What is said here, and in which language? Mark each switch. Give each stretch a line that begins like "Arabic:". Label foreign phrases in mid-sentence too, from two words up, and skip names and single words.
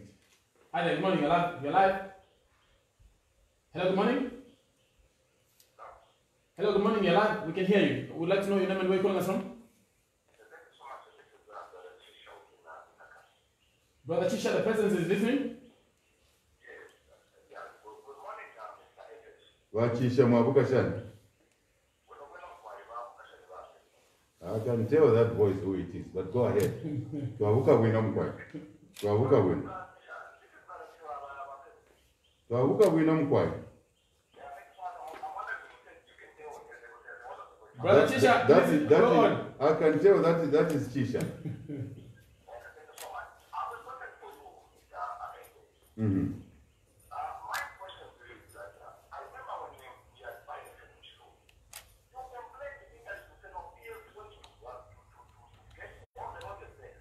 English: Hi there, good morning. You're live. Hello, good morning. Hello, good morning. You're live. We can hear you. We'd like to know your name and where you're calling us from. Brother Chisha, the president is listening.
Bemba: Wachisha mwabuka shani.
English: I can tell that voice who it is, but go ahead.
Bemba: Twabuka wino mkwai. Twabuka wino. Twabuka wino mkwai.
English: Brother Chisha, I can tell that is Chisha. Mm-hmm. My question to you is that I remember when we had by-election in school, you complained to me that you said, no, PF is going to get all the audience there.